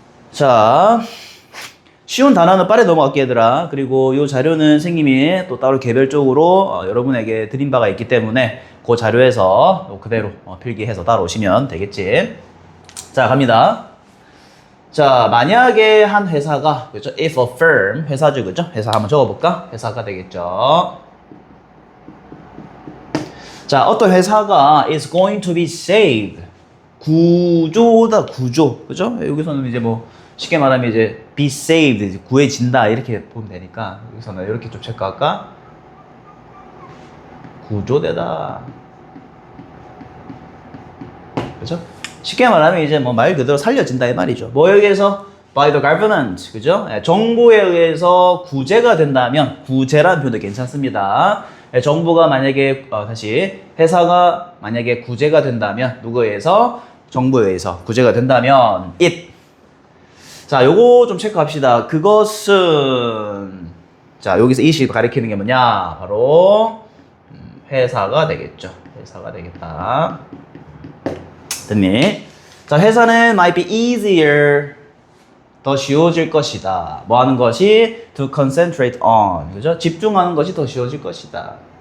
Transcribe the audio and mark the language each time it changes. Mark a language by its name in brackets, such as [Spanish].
[Korean] 자, 쉬운 단어는 빠르게 넘어갈게 얘들아. 그리고 이 자료는 선생님이 또 따로 개별적으로 여러분에게 드린 바가 있기 때문에 그 자료에서 그대로 필기해서 따라오시면 되겠지. 자, 갑니다. 자, 만약에 한 회사가, 그죠? [English] If a firm, [Korean] 회사죠, 그죠? 회사 한번 적어볼까? 회사가 되겠죠. 자, 어떤 회사가 [English] is going to be saved. [Korean] 구조다, 구조. 그죠? 여기서는 이제 뭐, 쉽게 말하면 이제 be saved, 이제 구해진다. 이렇게 보면 되니까. 여기서는 이렇게 좀 체크할까? 구조되다. 그죠? 쉽게 말하면 이제 뭐 말 그대로 살려진다 이 말이죠. 뭐에 의해서? [English] By the government. [Korean] 그죠? 정부에 의해서 구제가 된다면, 구제라는 표현도 괜찮습니다. 정부가 만약에, 다시, 회사가 만약에 구제가 된다면, 누구에 의해서? 정부에 의해서 구제가 된다면, it. 자, 요거 좀 체크합시다. 그것은, 자, 여기서 it이 가리키는 게 뭐냐? 바로, 회사가 되겠죠. 회사가 되겠다. 됐니? 자, 회사는 [English] might be easier. [Korean] 더 쉬워질 것이다. 뭐 하는 것이? [English] To concentrate on. [Korean] 그죠? 집중하는 것이 더 쉬워질 것이다.